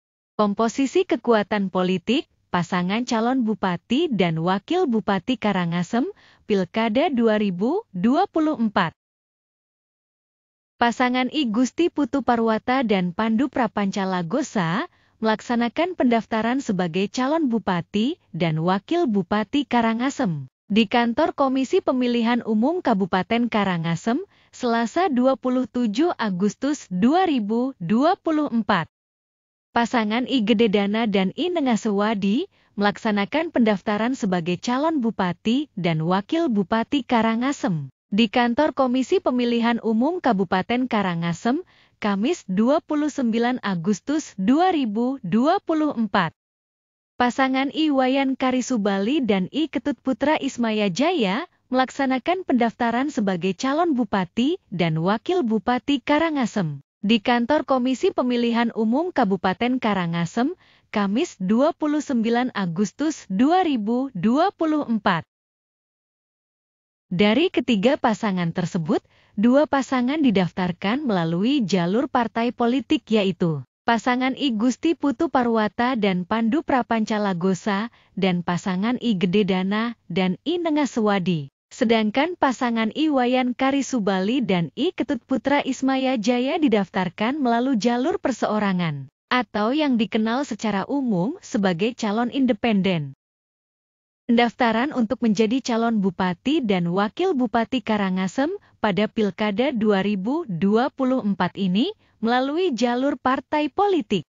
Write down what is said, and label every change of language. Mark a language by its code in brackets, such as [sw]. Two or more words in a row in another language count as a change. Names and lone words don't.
[id] Komposisi kekuatan politik, pasangan calon Bupati dan Wakil Bupati Karangasem, Pilkada 2024. Pasangan I Gusti Putu Parwata dan Pandu Prapancalagosa melaksanakan pendaftaran sebagai calon Bupati dan Wakil Bupati Karangasem di kantor Komisi Pemilihan Umum Kabupaten Karangasem, Selasa 27 Agustus 2024. Pasangan I Gededana dan I Nengasewadi melaksanakan pendaftaran sebagai calon Bupati dan Wakil Bupati Karangasem di kantor Komisi Pemilihan Umum Kabupaten Karangasem, Kamis 29 Agustus 2024. Pasangan I Wayan Karisubali dan I Ketut Putra Ismaya Jaya melaksanakan pendaftaran sebagai calon Bupati dan Wakil Bupati Karangasem di kantor Komisi Pemilihan Umum Kabupaten Karangasem, Kamis 29 Agustus 2024. Dari ketiga pasangan tersebut, dua pasangan didaftarkan melalui jalur partai politik yaitu pasangan I Gusti Putu Parwata dan Pandu Prapancalagosa dan pasangan I Gededana dan I Nengasewadi. Sedangkan pasangan I Wayan Karisubali dan I Ketut Putra Ismaya Jaya didaftarkan melalui jalur perseorangan atau yang dikenal secara umum sebagai calon independen. Pendaftaran untuk menjadi calon Bupati dan Wakil Bupati Karangasem pada Pilkada 2024 ini melalui jalur partai politik.